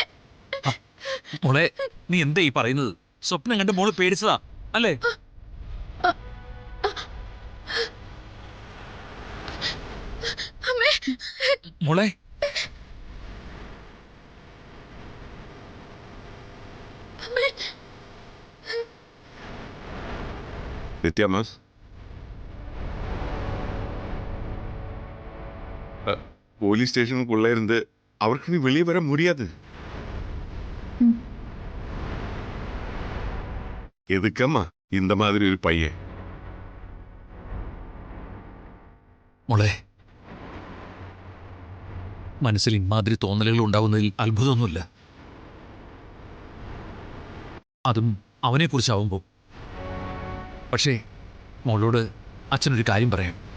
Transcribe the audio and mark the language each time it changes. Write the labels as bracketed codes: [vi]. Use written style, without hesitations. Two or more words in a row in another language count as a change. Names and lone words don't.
[ml] മോളെ നീ എന്താ ഈ പറയുന്നത് സ്വപ്നം കണ്ട് മോള് പേടിച്ചതാ അല്ലേ അമ്മേ മോളെ അമ്മേ [ta] நித்யாமா [en] police station [ta] இருந்து அவருக்கு நீ வெளியே வர முடியாது எதுக்கம்மா இந்த மாதிரி ஒரு பையன் [ml] മോളെ മനസ്സിൽ ഇമാതിരി തോന്നലുകൾ ഉണ്ടാവുന്നതിൽ അത്ഭുതമൊന്നുമില്ല അതും അവനെക്കുറിച്ചാവുമ്പോൾ പക്ഷേ മോളോട് അച്ഛനൊരു കാര്യം പറയാം